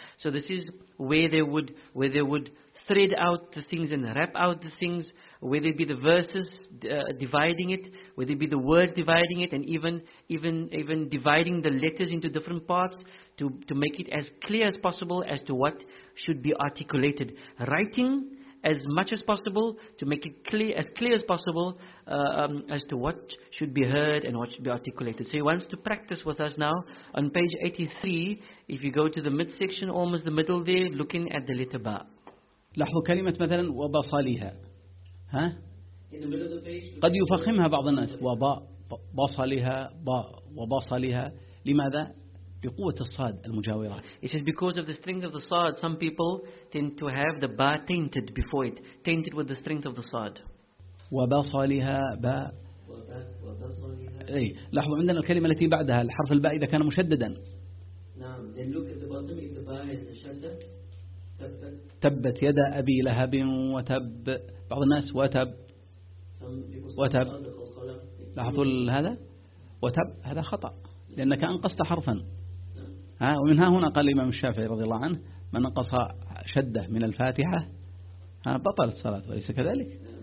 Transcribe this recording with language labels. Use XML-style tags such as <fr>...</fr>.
<en>So this is where they would thread out the things and wrap out the things, whether it be the verses dividing it, whether it be the words dividing it, and even dividing the letters into different parts to make it as clear as possible as to what should be articulated. Writing as much as possible to make it clear as possible as to what should be heard and what should be articulated. So he wants to practice with us now on page 83. If you go to the midsection, almost the middle there, looking at the letter ba.</en> <ar>لحو كلمة مثلا وبصلها ها قد يفخمها بعض الناس وبصلها وبصلها لماذا بقوة الصاد المجاورة.</ar> <en>He says because of the strength of the صاد, some people tend to have the ba tainted before it, tainted with the strength of the صاد.</en> <ar>وبصلها ب وبصلها أي لحو عندنا الكلمة التي بعدها الحرف الباء إذا كان مشددا. نعم.</ar> <en>Then look at the bottom if the ba is shaddah.</en> <ar>تبت يدا أبي لهب وتب بعض الناس وتب وتب لاحظوا هذا وتب هذا خطأ لأنك أنقصت حرفا ها. ومنها هنا قال الإمام الشافعي رضي الله عنه من نقص شدة من الفاتحة ها بطل الصلاة وليس كذلك.</ar>